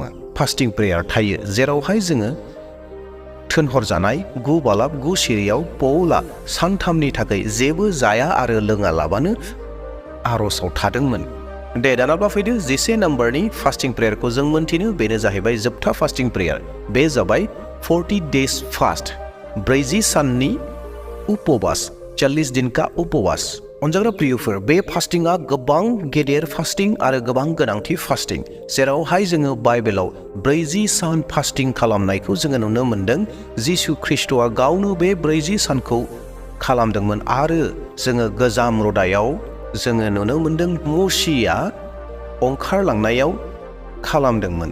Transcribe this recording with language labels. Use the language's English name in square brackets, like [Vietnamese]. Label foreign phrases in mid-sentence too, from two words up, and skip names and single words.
[English] fasting prayer [Bodo] थायो जेरावहाय जोङो थोनहरजानाय 9 बालाब 9 सिरियाव पौला सानथामनि थाखाय जेबो जाया आरो लोङालाबानो आर'जआव थादोंमोन। दे दानाब्ला फैदो 11 नम्बरनि [English] fasting prayer [Bodo] जों मोनथिनो, बेनो जाहैबाय जोबथा [English] fasting prayer. [Bodo] बे जाबाय 40 [English] days fast, [Bodo] 40 साननि उपवास, 40 [Hindi] दिन का उपवास। [Bodo] अनजाग्रा प्रियफोर, बे फास्टिंआ गोबां गेदेर फास्टिं आरो गोबां गोनांथि फास्टिं, जेरावहाय जोङो बाइबेलाव 40 सान फास्टिं खालामनायखौ जोङो नुनो मोन्दों। जिसु ख्रिस्ट'आ गावनो बे 40 सानखौ खालामदोंमोन आरो जोङो गोजाम रदायाव जोङो नुनो मोन्दों मसिया ओंखारलांनायाव खालामदोंमोन।